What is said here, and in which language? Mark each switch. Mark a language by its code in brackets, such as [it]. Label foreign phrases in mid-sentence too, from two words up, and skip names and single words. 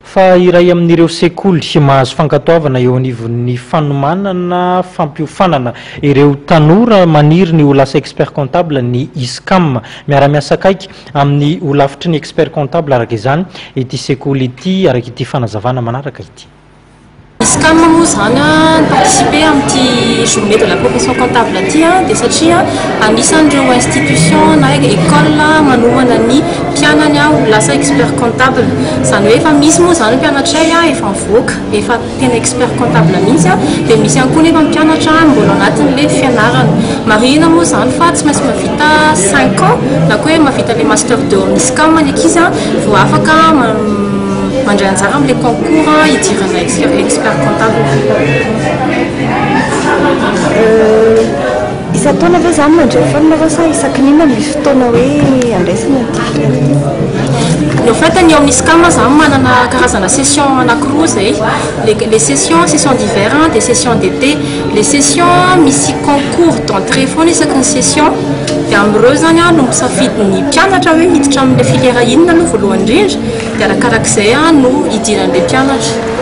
[mg] fa iray amin'ireo sekoly mahazo fankatoavana eo anivon'ny fanomanana fampiofanana ireo tanora maniry ny ho lasa [fr] expert comptable [mg] ny ISCAM miara-miasa akaiky amin'ny ho lavitry ny [fr] expert comptable [mg] araka izany ity sekoly ity araka ity fanazavana manaraka ity. ISCAM moa zany participer amin'ny [fr] journée de la profession comptable [mg] aty dia satria anisan'ireo institution na école manomana ny mpianany ho lasa [fr] expert comptable. [mg] Zany hoe efa misy moa zany mpianatray efa mivoaka efa tena [fr] expert comptable [mg] mihitsy dia misy ihany koa nefa mpianatra mbola anatin'ilay fianarana. Marihina moa zany fa tsy maintsy mavita [fr] 5 ans [mg] na koa hoe mavita [fr] le master 2 en [mg] ISCAM ny ankizy vao afaka mandray anjara amin'ilay concours hidirana [fr] expert comptable. [mg] Isa-taona ve zany mandray foana sa isaky n'inona misy fotoana hoe andraisana ny [fr] En fait, nous avons une session [mg] anakroa zay. [fr] Les sessions différentes, des sessions d'été, les sessions misy concours d'entrée [mg] foana isaky [fr] session. [mg] Dia amin'ireo zany no misafidy ny mpianatra hoe hiditra amin'ilay filière inona aloha voalohany indrindra dia arakarak'izay no idiran'ilay mpianatra.